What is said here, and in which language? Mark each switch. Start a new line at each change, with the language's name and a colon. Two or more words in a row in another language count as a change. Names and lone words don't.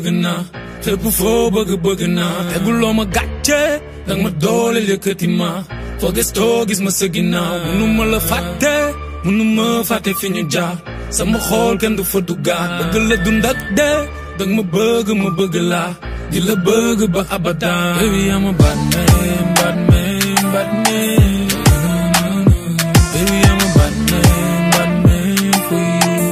Wolof: naa lépp foo bëgg naa teguloo ma gàcce dang ma doole yëkkati ma foo gëstoo gis ma sa ginnaaw mënuma la fàtte fi ñu jaar sama xool kenn du fa duggaat bëgg la dund ak de dang ma bëgg la di la bëgg ba abadan
English: baby I'm a bad man bad man bad man baby I'm a bad man bad man for you